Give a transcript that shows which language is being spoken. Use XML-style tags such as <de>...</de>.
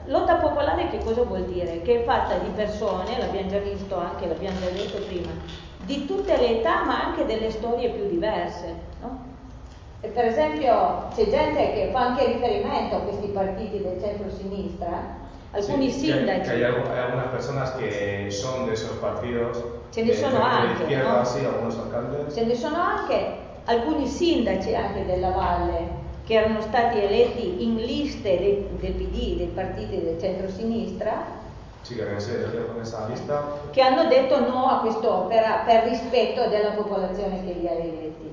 <it>Lotta popolare che cosa vuol dire? Che è fatta di persone, l'abbiamo già visto anche, l'abbiamo già detto prima, di tutte le età ma anche delle storie più diverse, no? E per esempio c'è gente che fa anche riferimento a questi partiti del centro-sinistra, alcuni sì, sindaci.</it> <es>Che hay algunas personas que son de esos partidos.</es> <it>Ce ne sono anche, no?</it> <es>Sì, algunos alcaldes.</es> <it>Ce ne sono anche alcuni sindaci anche della valle. Che erano stati eletti in liste del PD, dei partiti del centro-sinistra, sì, lista. Che hanno detto no a quest'opera per rispetto della popolazione che li ha eletti.</it>